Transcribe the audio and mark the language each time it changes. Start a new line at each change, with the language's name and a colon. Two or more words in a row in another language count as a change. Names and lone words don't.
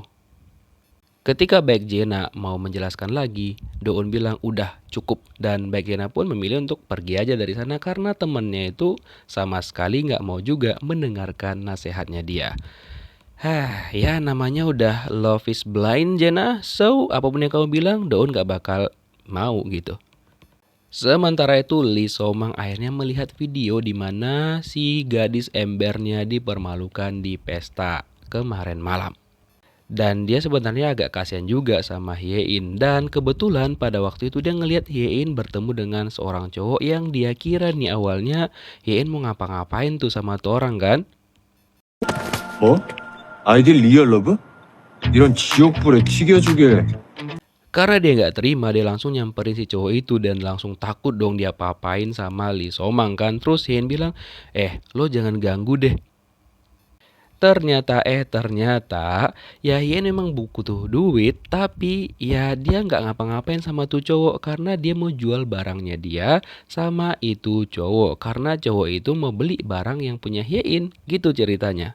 Indonesian: Ketika Baek Jena mau menjelaskan lagi, Doun bilang udah cukup dan Baek Jena pun memilih untuk pergi aja dari sana karena temennya itu sama sekali nggak mau juga mendengarkan nasihatnya dia. Ya namanya udah
English: love is blind
Indonesian: Jena, so apapun yang kamu bilang Doun nggak bakal mau gitu. Sementara itu Lee So-mang akhirnya melihat video di mana si gadis embernya dipermalukan di pesta kemarin malam. Dan dia sebenarnya agak kasihan juga sama Hye-in. Dan kebetulan pada waktu itu dia ngelihat Hye-in bertemu dengan seorang cowok yang dia kira nih awalnya Hye-in mau ngapa-ngapain tuh sama tuh orang kan.
Korean: 뭐? 아이들 리얼 러브? 이런 지옥불에 튀겨주게.
Indonesian: Karena dia nggak terima, dia langsung nyamperin si cowok itu dan langsung takut dong dia apa-apain sama Lee So-mang kan. Terus Hye-in bilang, lo jangan ganggu deh. Ternyata ya Hye-in memang butuh duit, tapi ya dia nggak ngapa-ngapain sama tuh cowok karena dia mau jual barangnya dia sama itu cowok karena cowok itu mau beli barang yang punya Hye-in gitu ceritanya.